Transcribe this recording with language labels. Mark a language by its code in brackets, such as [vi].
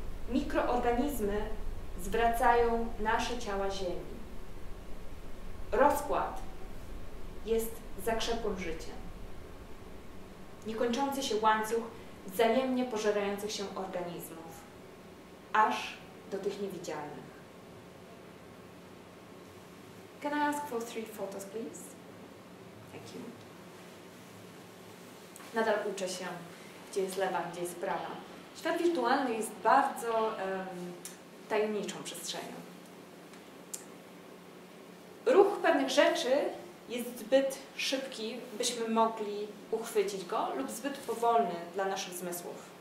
[pl] Mikroorganizmy zwracają nasze ciała ziemi. Rozkład jest zakrzepłym życia. Niekończący się łańcuch wzajemnie pożerających się organizmów, aż do tych niewidzialnych. [en] Can I ask for 3 photos, please? Thank you. [pl] Nadal uczę się, gdzie jest lewa, gdzie jest prawa. Świat wirtualny jest bardzo tajemniczą przestrzenią. Ruch pewnych rzeczy jest zbyt szybki, byśmy mogli uchwycić go, lub zbyt powolny dla naszych zmysłów.